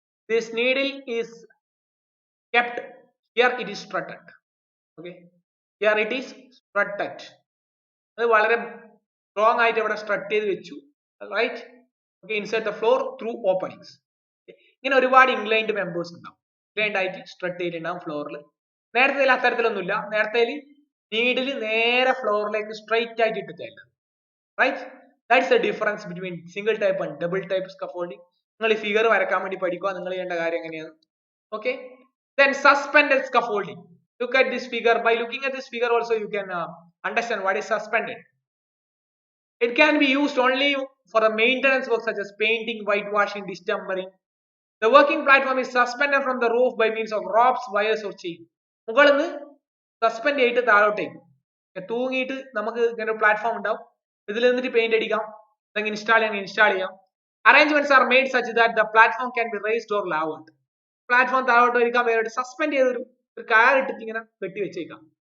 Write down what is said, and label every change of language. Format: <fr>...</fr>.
<en>This needle is kept here. It is strutted. Okay. Here it is strutted.</en> <ml>അത് വളരെ strong ആയിട്ട് ഇവിടെ strut ചെയ്ത് വെച്ചു. Right. Okay.</ml> <en>Inside the floor through openings.</en> <ml>ഇങ്ങനെ ഒരുപാട് ഇൻക്ലൈൻഡ് മെമ്പേഴ്സ് ഉണ്ടാവും. ഇൻക്ലൈൻഡ് ആയിട്ട് സ്ട്രട്ട് ചെയ്തിട്ടുണ്ടാവും ഫ്ലോറിൽ. നേരത്തെ അത്തരത്തിലൊന്നുമില്ല. നേരത്തെ നീഡിൽ നേരെ ഫ്ലോറിലേക്ക് സ്ട്രൈറ്റ് ആയിട്ട് ഇട്ടിട്ടായിരുന്നു.</ml> <en>Right? That's the difference between single type and double type scaffolding.</en> <ml>നിങ്ങൾ ഈ ഫിഗർ വരക്കാൻ വേണ്ടി പഠിക്കുക. നിങ്ങൾ ചെയ്യേണ്ട കാര്യം എങ്ങനെയാണ്? Okay.</ml> <en>Then suspended scaffolding. Look at this figure. By looking at this figure also you can understand what is suspended. It can be used only for the maintenance work such as painting, whitewashing, distempering. The working platform is suspended from the roof by means of ropes, wires or chain.</en> <ml>മുകളിൽ നിന്ന് suspend ചെയ്തിട്ട് താഴോട്ടേക്ക് തൂങ്ങിയിട്ട് നമുക്ക് ഇങ്ങനെ ഒരു platform ഉണ്ടാവും. ഇതിൽ നിന്നിട്ട് paint അടിക്കാം, അല്ലെങ്കിൽ ഇൻസ്റ്റാൾ ചെയ്യാം.</ml> <en>Arrangements are made such that the platform can be raised or lowered.</en> <ml>Platform താഴോട്ട് വരിക്കാൻ വേണ്ടിയിട്ട് സസ്പെൻഡ് ചെയ്തൊരു കയറിട്ടിട്ട് ഇങ്ങനെ കെട്ടി വെച്ചേക്കാം.</ml>